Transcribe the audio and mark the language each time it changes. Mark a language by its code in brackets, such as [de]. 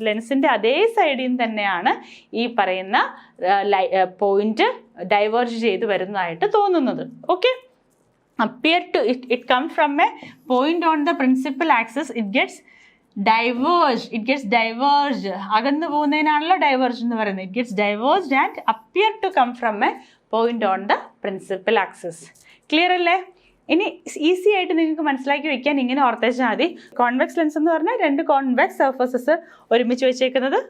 [ml] ലെൻസിൻ്റെ അതേ സൈഡിൽ തന്നെയാണ് ഈ പറയുന്ന പോയിന്റ് ഡൈവേർജ് ചെയ്ത് വരുന്നതായിട്ട് തോന്നുന്നത്. [en] Okay, appear to it come from a point on the principal axis, it gets diverged. [ml] അകന്നു പോകുന്നതിനാണല്ലോ ഡൈവേർജ് എന്ന് പറയുന്നത്. [en] It gets diverged and appear to come from a point on the principal axis. [ml] Clear അല്ലേ? ഇനി easy ആയിട്ട് നിങ്ങൾക്ക് മനസ്സിലാക്കി വെക്കാൻ ഇങ്ങനെ ഓർത്തേച്ചാൽ മതി. കോൺവെക്സ് ലെൻസ് എന്ന് പറഞ്ഞാൽ 2 കോൺവെക്സ് സർഫസസ് ഒരുമിച്ച് വെച്ചേക്കുന്നത്.